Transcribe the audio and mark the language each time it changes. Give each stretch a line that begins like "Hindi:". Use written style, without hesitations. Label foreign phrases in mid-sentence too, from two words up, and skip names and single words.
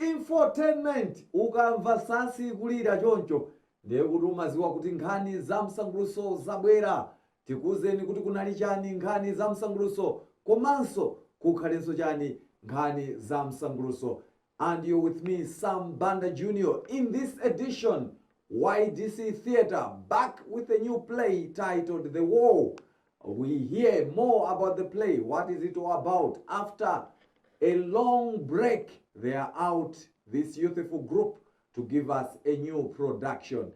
Nyanja: Infotainment ukamva sasi kulira choncho ndiye kuti umaziwa kuti nkhani za msanguluso zabwera. Tikuzeni kuti kunali chani nkhani za msanguluso komanso kukhalenso chani nkhani za msanguluso.
English: And you're with me, Sam Banda Jr. In this edition, YDC Theatre back with a new play titled The War. We hear more about the play. What is it all about? After a long break, they are out, this youthful group, to give us a new production.